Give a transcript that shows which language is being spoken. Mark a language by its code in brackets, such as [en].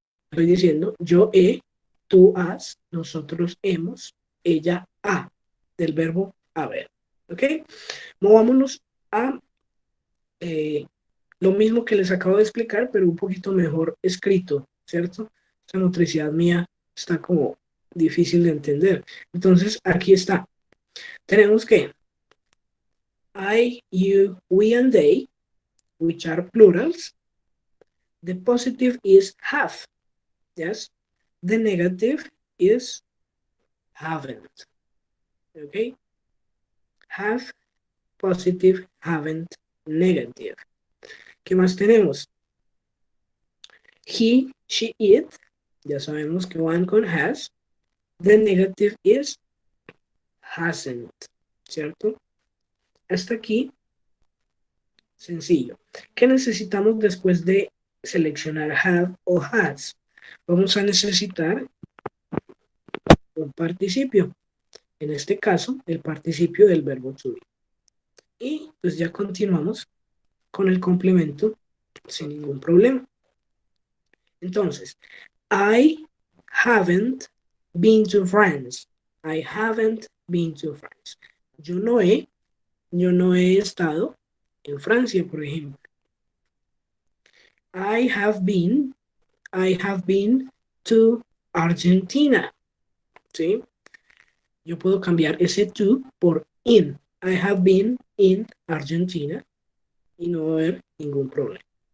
[es] Estoy diciendo yo he, tú has, nosotros hemos, ella ha, del verbo haber. ¿Ok? Movámonos a lo mismo que les acabo de explicar, pero un poquito mejor escrito, ¿cierto? Esta motricidad mía está como difícil de entender. Entonces, aquí está. Tenemos que [en] I, you, we, and they, which are plurals. The positive is have, yes? The negative is haven't, okay? Have, positive, haven't, negative. [es] ¿Qué más tenemos? [en] He, she, it, [es] ya sabemos que van con has. [en] The negative is hasn't, [es] ¿cierto? Hasta aquí, sencillo. ¿Qué necesitamos después de seleccionar have o has? Vamos a necesitar un participio. En este caso, el participio del verbo to be. Y pues ya continuamos con el complemento sin ningún problema. [en] Entonces, I haven't been to France. I haven't been to France. [es] Yo no he estado en Francia, por ejemplo. [en] I have been to Argentina. [es] ¿Sí? Yo puedo cambiar ese to por in. [en] I have been in Argentina [es] y no va a haber ningún problema.